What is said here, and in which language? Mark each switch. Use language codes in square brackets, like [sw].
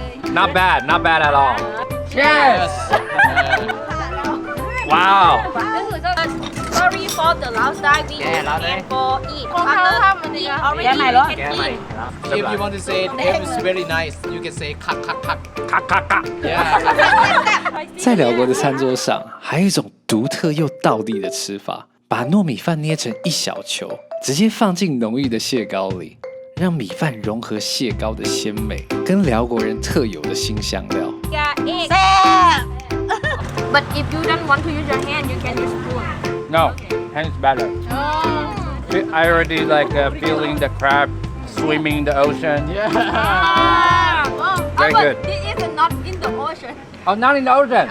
[en] Not bad at all. Cheers! Wow. Sorry for the Lao style. We Lao for eat. Already can eat. If you want to say it was very nice, you can say kak kak kak. 咔咔咔。 Yeah. [zh] 在寮國的餐桌上，還有一種獨特又道地的吃法，把糯米飯捏成一小球，直接放進濃郁的蟹膏裡，讓米飯融合蟹膏的鮮美，跟寮國人特有的辛香料。 [en] But if you don't want to use your hand, you can use spoon. No, hand's better. I already like feeling the crab swimming in the ocean. Very good. This is not in the ocean. Oh, not in the ocean.